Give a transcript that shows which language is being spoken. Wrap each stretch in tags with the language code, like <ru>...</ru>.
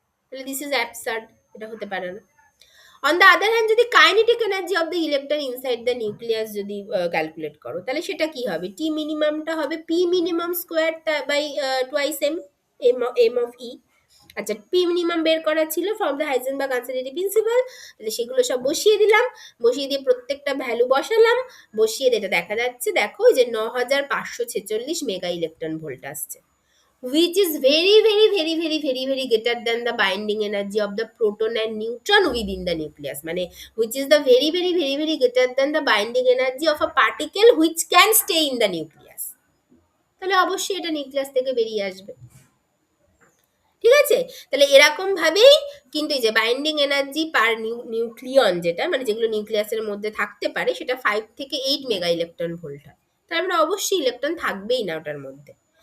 <bn>তাহলে</bn> <en>this is absurd,</en> <bn>এটা হতে পারে না।</bn> <en>on the other hand</en> <bn>যদি kinetic energy of the electron inside the nucleus যদি ক্যালকুলেট করো তাহলে সেটা কি হবে, টি মিনিমামটা হবে P minimum square by twice M of ই। আচ্ছা পি মিনিমাম বের করা ছিল</bn> <en>from the Heisenberg uncertainty principle,</en> <bn>তাহলে সেগুলো সব বসিয়ে দিলাম, বসিয়ে দিয়ে প্রত্যেকটা ভ্যালু বসালাম, বসিয়ে দিয়ে এটা দেখা যাচ্ছে দেখো যে 9546 মেগা ইলেকট্রন ভোল্ট আসছে,</bn> <en>which is very greater than the binding energy of the proton and neutron within the nucleus,</en> <bn>মানে</bn> <en>which is the very greater than the binding energy of a particle which can stay in the nucleus।</en> <bn>তাহলে অবশ্যই এটা nucleus থেকে বেরিয়ে আসবে, ঠিক আছে। তাহলে এরকম ভাবেই কিন্তু এই যে বাইন্ডিং এনার্জি পার নিউক্লিয়ন যেটা মানে যেগুলো নিউক্লিয়াসের মধ্যে থাকতে পারে সেটা 5 থেকে 8 মেগা ইলেকট্রন ভোল্ট হয়, তার মানে অবশ্যই ইলেকট্রন থাকবেই না ওটার মধ্যে।</bn>